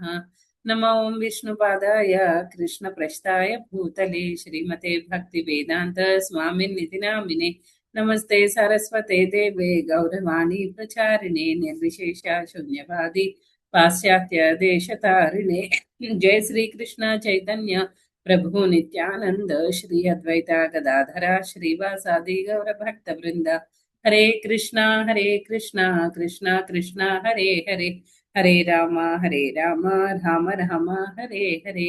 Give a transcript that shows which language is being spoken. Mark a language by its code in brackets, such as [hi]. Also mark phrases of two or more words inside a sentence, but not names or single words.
[sa] నమో ఓం విష్ణుపాదాయ కృష్ణప్రస్థాయ భూతలే శ్రీమతే భక్తివేదాంత స్వామిన్నితి నామినే. నమస్తే సరస్వతే దేవే గౌరవాణి ప్రచారిణే నిర్విశేష శూన్యవాది పాశ్చాత్య దేశతారిణే. जय श्री कृष्ण चैतन्य प्रभु नित्यानंद श्री अद्वैता गदाधरा श्रीवासादि गौर भक्त वृंद. हरे कृष्णा कृष्णा कृष्णा हरे हरे, हरे राम राम राम हरे हरे.